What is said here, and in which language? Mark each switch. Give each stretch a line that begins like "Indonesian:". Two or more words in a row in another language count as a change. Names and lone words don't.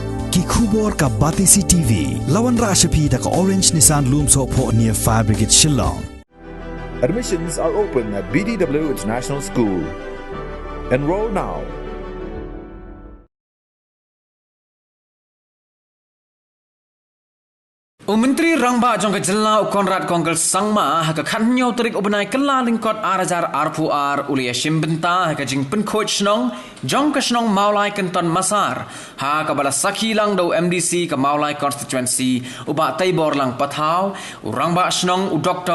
Khasi: ki khubor ka Batisi TV lawan rashapi da ka Orange Nissan Loomso po near Fire Brigade Shillong.
English: Admissions are open at BDW International School. Enroll now.
Khasi: Menteri Rangba jong kejela Konrad Kongkel Sangma haka khanyo terik ubenai kela lingkot arajar arpuar uli Ïashim Bynta haka Jingpynkhid Shnong jong ke Shnong Mawlai Kynton Massar haka bala saki lang do MDC ke Mawlai constituency uba taibor lang pathau Rangba Shnong u Dr.